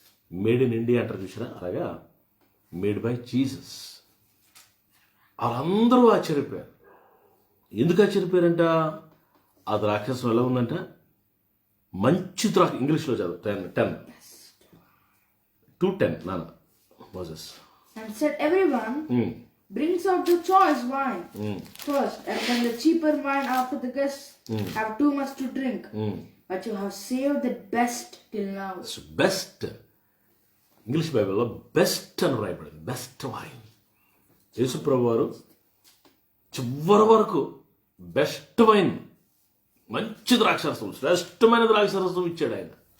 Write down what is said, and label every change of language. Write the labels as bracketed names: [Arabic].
[English] made in India [Telugu] అంటారు చూసారా, అలాగా [English] Made by Jesus. [Telugu] వాళ్ళందరూ ఆశ్చర్యపోయారు. ఎందుకు ఆశ్చర్యపోయారంట? ఆ ద్రాక్షరసం ఎలా ఉందంట, మంచి ఇంగ్లీష్లో చదువు 10 to 10 నాన్న Moses. [English] And said everyone brings out the choice wine first, and then the cheaper wine after the guests have too much to drink. But you have saved the best till now. [Telugu] Best English బైబిల్లో best అని రాయబడింది, best wine. యేసుప్రభు వారు చివరి వరకు best wine, మంచి ద్రాక్షరసం, శ్రేష్టమైన ద్రాక్షరసం ఇచ్చాడు ఆయన.